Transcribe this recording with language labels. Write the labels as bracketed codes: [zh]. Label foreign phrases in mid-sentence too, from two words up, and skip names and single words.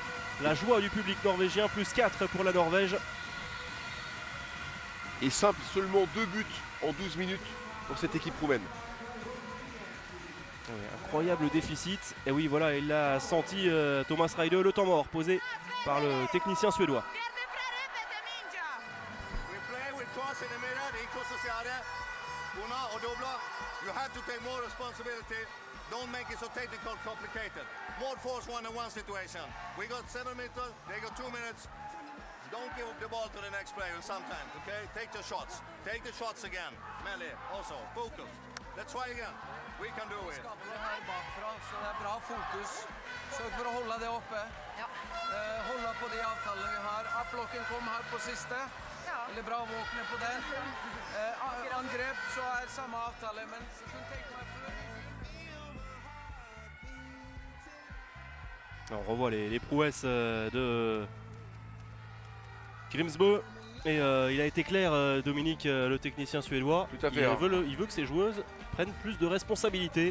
[fr] La joie du public norvégien, plus 4 pour la Norvège. Et simple, seulement 2 buts en 12 minutes pour cette équipe roumaine. Oui, incroyable déficit. Et oui, voilà, il l'a senti Thomas Reide, le temps mort posé par le technicien suédois. [en] Don't make it so technical, complicated. More force 1-on-1 situation. We got 7 minutes, they got 2 minutes. Don't give up the ball to the next player sometimes, okay? Take the shots. Take the shots again. Melly, also, focus. Let's try again. We can do it. [no] Skaper det her bakfra, så det er bra fokus. Søk for å holde det oppe. Ja. Holde på de avtalene vi har. Applocken kom her på siste. Ja. Veldig bra å våkne på den. Angrep så er samme avtale, men du kunne tenke meg før. [fr] On revoit les prouesses de Grimsbø et il a été clair, Dominique, le technicien suédois. Tout à fait, il veut que ses joueuses prennent plus de responsabilités.